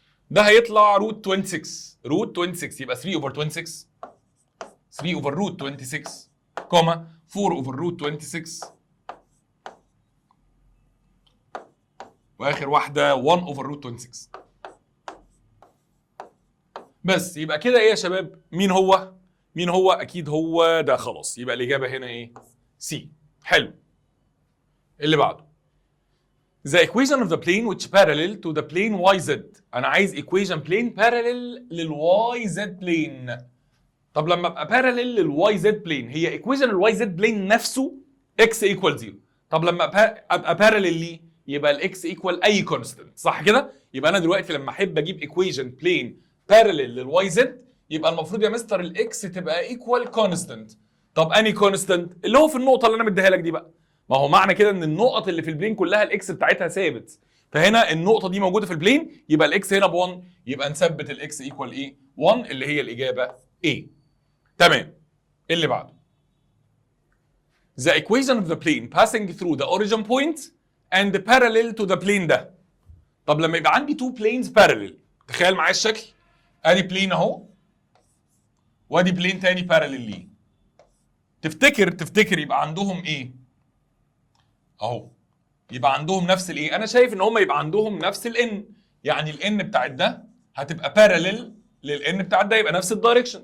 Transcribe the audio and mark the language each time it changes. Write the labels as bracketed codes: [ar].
[ar] ده هيطلع روت 26. روت 26 يبقى 3 اوفر 26، 3 اوفر روت 26 كوما 4 اوفر روت 26 واخر واحده 1 اوفر روت 26. بس يبقى كده ايه يا شباب؟ مين هو؟ مين هو؟ اكيد هو ده. خلاص يبقى الاجابه هنا ايه؟ سي. حلو. اللي بعده [en] the equation of the plane which parallel to the plane yz. [ar] انا عايز [en] equation plane parallel [ar] للواي زد plane. طب لما ابقى parallel للواي زد plane، هي equation الواي زد plane نفسه [en] x equal 0. [ar] طب لما ابقى parallel ليه، يبقى الاكس [en] equal اي constant. [ar] صح كده؟ يبقى انا دلوقتي لما احب اجيب equation plane parallel للواي زد، يبقى المفروض يا مستر الاكس تبقى ايكوال كونستنت. طب اني كونستنت؟ اللي هو في النقطه اللي انا مديها لك دي بقى. ما هو معنى كده ان النقط اللي في البلين كلها الاكس بتاعتها ثابت، فهنا النقطه دي موجوده في البلين، يبقى الاكس هنا ب1، يبقى نثبت الاكس ايكوال ايه؟ 1 اللي هي الاجابه A. تمام. اللي بعده [en] the equation of the plane passing through the origin point and parallel to the plane [ar] ده. طب لما يبقى عندي [en] two planes parallel، [ar] تخيل معايا الشكل، ادي بلين اهو وادي بلين تاني باراليل ليه. تفتكر يبقى عندهم ايه؟ اهو يبقى عندهم نفس الايه؟ انا شايف ان هم يبقى عندهم نفس الان، يعني الان بتاعت ده هتبقى باراليل للان بتاعت ده، يبقى نفس الدايركشن.